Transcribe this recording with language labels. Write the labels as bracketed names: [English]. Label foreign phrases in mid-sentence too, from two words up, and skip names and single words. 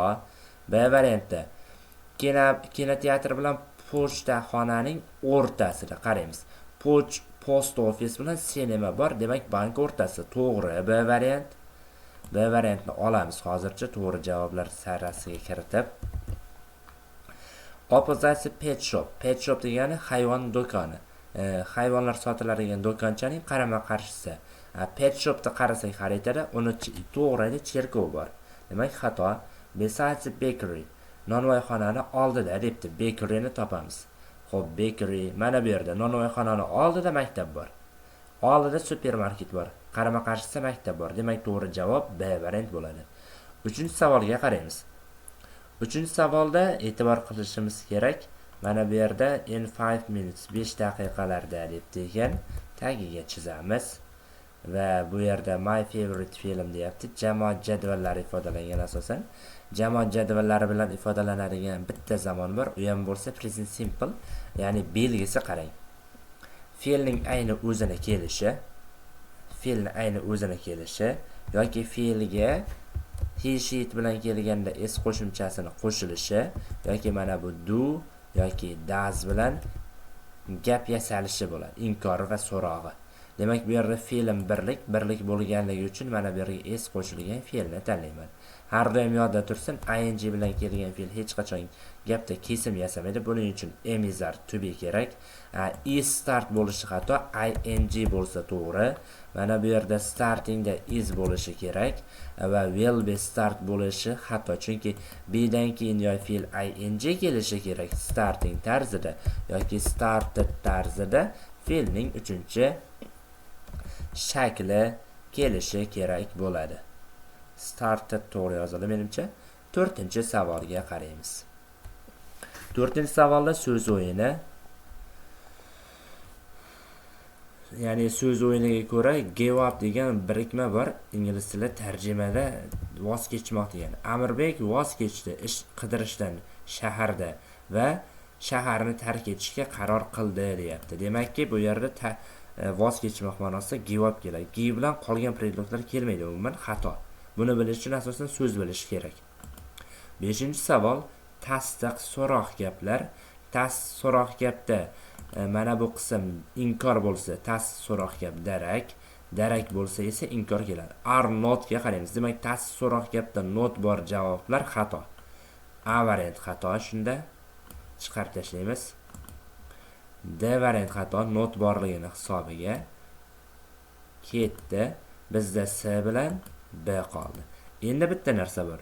[Uzbek] B variantda kinoteatr bilan pochtaxonaning o'rtasida qaraymiz. [English] Post office [Uzbek] bilan sinema bor, demak bank o'rtasi. To'g'ri. B variant. B variantni olamiz hozircha to'g'ri javoblar sarasiga kiritib. [English] Opposite pet shop. Pet shop [Uzbek] degani hayvon do'koni. Hayvonlar sotiladigan do'konchaning qarama-qarshisi. [English] Pet shopda [Uzbek] qarasak xaritada uni to'g'rida cherkov bor. Demak, xato. [English] Besides bakery. [Uzbek] Nonvoyxonani oldida debdi. Bakeryni topamiz. Xo'p, bakery mana bu yerda. Nonvoyxonani oldida maktab bor. Oldida supermarket bor. Qarama-qarshisi maktab bor. Demak, to'g'ri javob B variant bo'ladi. 3-savolga qaraymiz. 3-savolda e'tibor qilishimiz kerak. Mana bu yerda [English] in 5 minutes [Uzbek] 5 daqiqalarda debdi ekan. Tagiga chizamiz. Va bu yerda [English] my favorite film [Uzbek] deyapti. Jamoat jadvallari ifodalangan asosan. Jamoat jadvallari bilan ifodalanadigan bitta zamon bor. U ham bo'lsa [English] present simple, [Uzbek] ya'ni belgisi qarang. Fe'lning ayni o'zini kelishi yoki fe'lga [English] he she [Uzbek] bilan kelganda s qo'shimchasini qo'shilishi yoki mana bu do yoki does bilan gap yasalishi bo'ladi. Inkor va so'rog'i. Demak, bu yerda fe'lim birlik bo'lganligi uchun mana bu yerga s qo'shilgan fe'lni tanlayman. Har doim yodda tursin, ing bilan kelgan fe'l hech qachon gapda kesim yasamaydi. Buning uchun [English] am is are to be [Uzbek] kerak. [English] Is start [Uzbek] bo'lishi xato, ing bo'lsa to'g'ri. Mana bu yerda startingda is bo'lishi kerak va [English] will be start [Uzbek] bo'lishi xato, chunki be dan keyin yo fe'l ing kelishi kerak starting tarzida yoki started tarzida fe'lning 3-shakli kelishi kerak bo'ladi. Started to'g'ri yozildi menimcha. 4-savolga qaraymiz. 4-savolda so'z o'yini. Ya'ni so'z o'yiniga ko'ra [English] give up [Uzbek] degan birikma bor. Ingliz tilida tarjimada voz kechmoq degan. Amirbek voz kechdi ish qidirishdan shaharda va shaharni tark etishga qaror qildi deyapti. Demakki, bu yerda voz kechmoq ma'nosida [English] give up [Uzbek] keladi. Give bilan qolgan predmetlar kelmaydi, umuman xato. Buni bilish uchun asosan so'z bilish kerak. 5-savol tasdiq so'roq gaplar. Tasdiq so'roq gapda mana bu qism inkor bo'lsa, tasdiq so'roq gap darak bo'lsa esa inkor keladi. [English] Are not [Uzbek] ga qaraymiz. Demak, tasdiq so'roq gapda not bor javoblar xato. A variant xato, shunda chiqarib tashlaymiz. D variant xato, not borligini hisobiga ketdi. Bizda C bilan B qoldi. Endi bitta narsa bor.